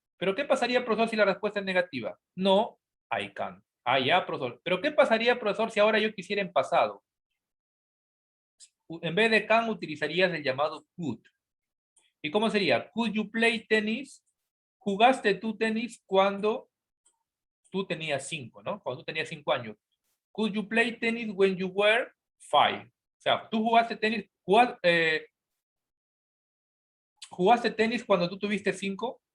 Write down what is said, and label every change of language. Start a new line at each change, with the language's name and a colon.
Spanish: Pero ¿qué pasaría, profesor, si la respuesta es negativa?
English: No, I can.
Spanish: Ah, ya, profesor. Pero ¿qué pasaría, profesor, si ahora yo quisiera en pasado? En vez de can utilizarías el llamado
English: could.
Spanish: ¿Y cómo sería?
English: Could you play tennis?
Spanish: ¿Jugaste tú tenis cuando tú tenías 5, ¿no? Cuando tú tenías 5 años.
English: Could you play tennis when you were 5?
Spanish: O sea, tú jugaste tenis, jugaste tenis cuando tú tuviste 5.